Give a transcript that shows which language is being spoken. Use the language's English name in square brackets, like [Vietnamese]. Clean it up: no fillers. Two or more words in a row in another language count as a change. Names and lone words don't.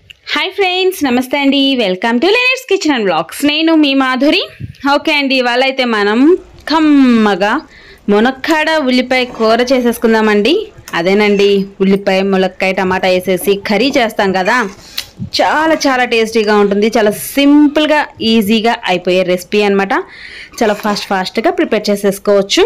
[English] hi friends [Telugu] నమస్తే అండి [English] welcome to Lenet's kitchen and vlogs [Telugu] నేను మీ మాధురి ఓకే అండి ఇవాళ అయితే మనం కమ్మగా మునక్కాడ ఉల్లిపాయ కూర చేసేసుకుందామండి అదేనండి ఉల్లిపాయ ములక్కాయ టమాటా వేసేసి కర్రీ చేస్తాం కదా చాలా చాలా టేస్టీగా ఉంటుంది చాలా సింపుల్ గా ఈజీగా అయిపోయే రెసిపీ అన్నమాట చాలా ఫాస్ట్ గా ప్రిపేర్ చేసేసుకోవచ్చు